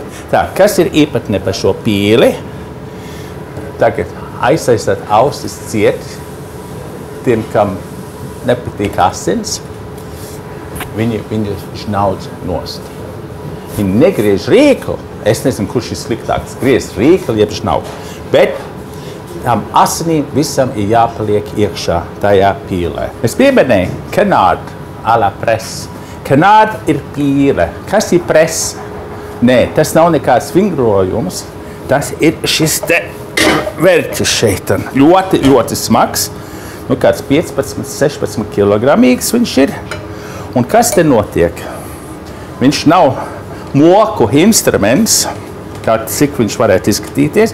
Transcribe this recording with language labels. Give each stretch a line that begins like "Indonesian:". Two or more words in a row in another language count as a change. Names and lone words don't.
Latvian: Tā, kas ir īpatne par šo pīli? Tagad aizaistāt ausis ciet tiem, kam nepatīk asins, viņi žnaudz nost. Viņi negriež rīkli. Es nezinu, kurš ir sliktāks, griezt rīkli jeb žnaudz. Bet tam asinīm visam ir jāpaliek iekšā tajā pīlē. Es pieminēju
French: canard à la presse.
Latvian: Canard ir pīle. Kas ir presse? Nē, tas nav nekāds vingrojums. Tas ir šis te verķis šeit. Ļoti, ļoti smags. Nu, kāds 15, 16 kilogramīgs viņš ir. Un kas te notiek? Viņš nav moku instruments, cik viņš varētu izskatīties.